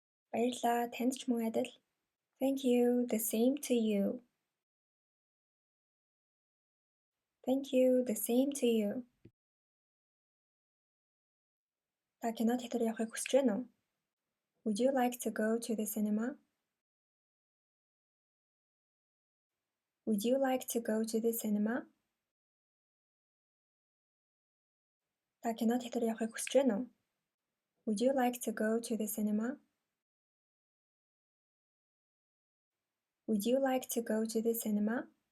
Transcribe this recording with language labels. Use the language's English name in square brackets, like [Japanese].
[Mongolian] Баярлалаа. Танд ч мөн адил. [English] Thank you. The same to you. Thank you. The same to you. [Mongolian] Та кино театр явахыг хүсэж байна уу? [English] Would you like to go to the cinema? Would you like to go to the cinema? [Mongolian] Та кино театр явахыг хүсэж байна уу? [English] Would you like to go to the cinema? Would you like to go to the cinema?